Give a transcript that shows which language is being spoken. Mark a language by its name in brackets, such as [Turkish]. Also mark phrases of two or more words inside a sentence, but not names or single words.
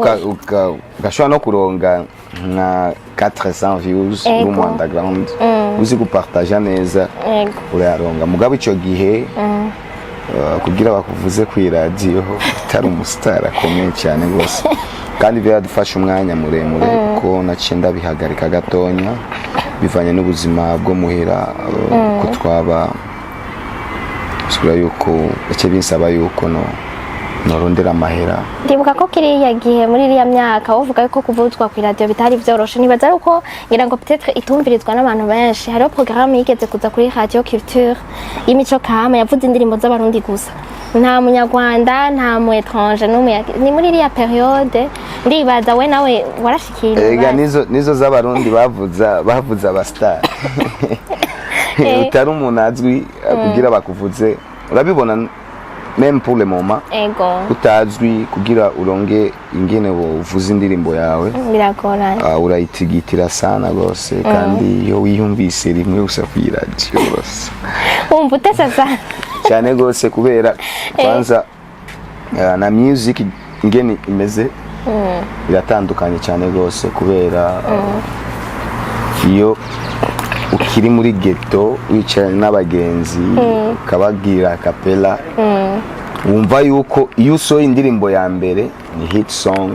[Rundi] ugashobora no kuronga nka 400 views mu underground uzi gupartager neza urayaronga mugabo ico gihe kugira bakuvuze ku radio utari umustar akomeye cyane gose kandi byadufasha umwanya muremure kuko nacinda bihagarika gatonya bivanye n'ubuzima bwo muhera ko twaba sura yuko icyo binsaba yuko norondera amahera. Ndibuka ko kiriya gihe muri iriya myaka uvuga yuko kuvuzwa ku radio bitari byoroshe nibaza uko ngira ngo peut-être itumvirizwa n'abantu benshi. Hariho programme yigeze kuza kuri Radio Culture y'imico kama yavuze indirimbo z'abarundi gusa nta munyarwanda nta mu étranger ni muri iriya periode ndibaza we nawe warashikira ega nizo z'abarundi bavuza abastar utari umuntu azwi kugira bakuvuze urabibona [French] même pour le moment [Rundi] utazwi kugira uronge ingene uvuza indirimbo yawe biragorana urayitigitira sana gose kandi iyo wiyumvise rimwe gusa ku radio gose umva utesa sana cyane gose kubera kwanza na music ingene imeze biratandukanye cyane gose kubera iyo ukiri muri ghetto wicaye n'abagenzi kabagira kapela wumva yuko iyo usohoye indirimbo ya mbere ni [English] hit song